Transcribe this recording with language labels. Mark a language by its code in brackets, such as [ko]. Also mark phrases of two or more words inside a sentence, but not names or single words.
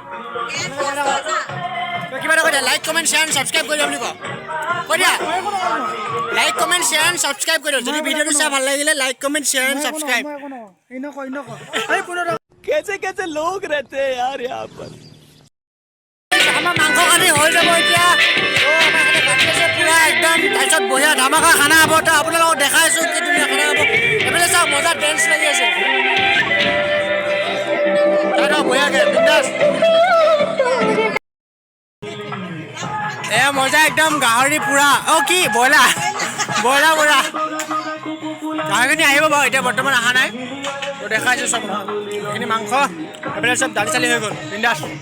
[as] কিবা এটা কৈ দিয়া [en] like comment share and subscribe [as] কৰি দিয়ক বুলি কৈ দিয়া [en] like comment share and subscribe [as] কৰি দিয়ক যদি ভিডিঅ'টো চাই ভাল লাগিলে [en] like comment share and subscribe [hi] कैसे कैसे लोग रहते हैं यार यहाँ पर [as] আমাৰ মাংস কাটি হৈ যাব এতিয়া আমাৰ কাটি আছে পুৰা একদম তাৰপিছত [hi] बढ़िया धमाका खाना [as] হ'ব তো আপোনালোকক দেখাই আছোঁ কি ধুনীয়া খানা হ'ব এইফালে চাওক মজা ডেন্স লাগি আছে [hi] बढ़िया के बिंदास [as] এয়া মজা একদম গাহৰি পুৰা কি ব্ৰইলাৰ পুৰা গাহৰিখিনি আহিব বাৰু এতিয়া বৰ্তমান অহা নাই তো দেখাইছোঁ চব এইখিনি মাংস এইফালে চব দালি চালি হৈ গ'ল বিন্দাছ